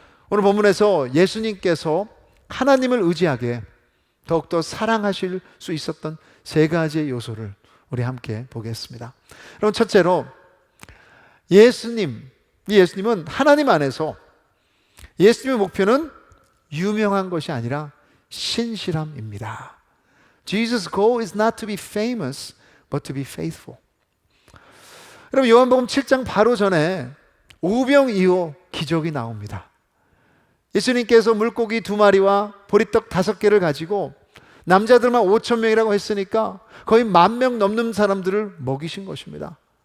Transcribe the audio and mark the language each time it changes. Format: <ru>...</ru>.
<ko>오늘 본문에서 예수님께서 하나님을 의지하게 더욱더 사랑하실 수 있었던 세 가지의 요소를 우리 함께 보겠습니다. 그럼 첫째로 예수님은 하나님 안에서 예수님의 목표는 유명한 것이 아니라 신실함입니다.</ko> <en>Jesus' goal is not to be famous, but to be faithful.</en> <ko>여러분 요한복음 7장 바로 전에 오병이어 기적이 나옵니다. 예수님께서 물고기 2마리와 보리떡 5개를 가지고 남자들만 5,000명이라고 했으니까 거의 10,000명 넘는 사람들을 먹이신 것입니다.</ko>